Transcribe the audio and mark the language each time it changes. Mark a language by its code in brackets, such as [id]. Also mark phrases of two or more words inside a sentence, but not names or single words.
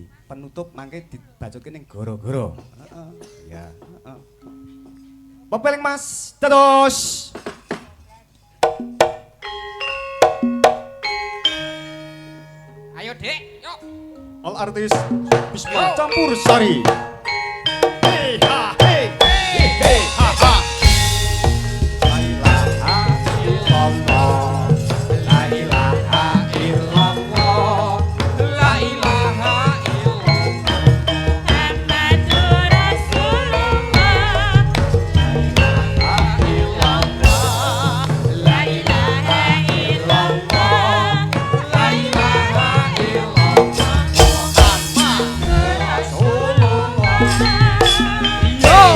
[jv] Penutup mangke dibacoke ning goro-goro. Heeh. Ya, heeh. Pepeling Mas, dados. Ayo, Dek, yuk. All artis Bismillah campur sari. Hey ha hey hey hey ha ha. [ar] لا إله إلا الله. لا إله إلا الله. لا إله إلا الله. محمد رسول الله. لا إله إلا الله. لا إله إلا الله. لا إله إلا الله. محمد رسول الله.